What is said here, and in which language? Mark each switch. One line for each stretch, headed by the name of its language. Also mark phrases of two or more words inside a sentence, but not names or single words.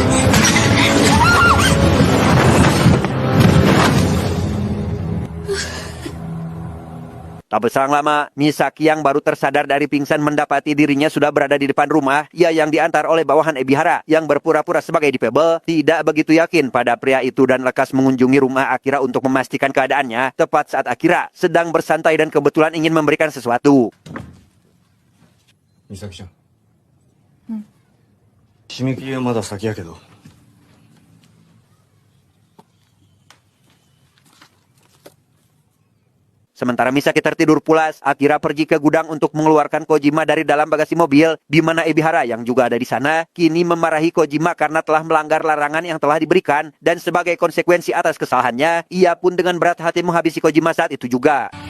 Indonesian: Tak berselang lama, Misaki yang baru tersadar dari pingsan mendapati dirinya sudah berada di depan rumah. Ia yang diantar oleh bawahan Ebihara yang berpura-pura sebagai Deep Pebble tidak begitu yakin pada pria itu dan lekas mengunjungi rumah Akira untuk memastikan keadaannya tepat saat Akira sedang bersantai dan kebetulan ingin memberikan sesuatu.
Japanese: Misaki-chan. 締め切りはまだ先やけど。
Indonesian: Sementara Misaki tertidur pulas, Akira pergi ke gudang untuk mengeluarkan Kojima dari dalam bagasi mobil, di mana Ebihara yang juga ada di sana kini memarahi Kojima karena telah melanggar larangan yang telah diberikan, dan sebagai konsekuensi atas kesalahannya, ia pun dengan berat hati menghabisi Kojima saat itu juga.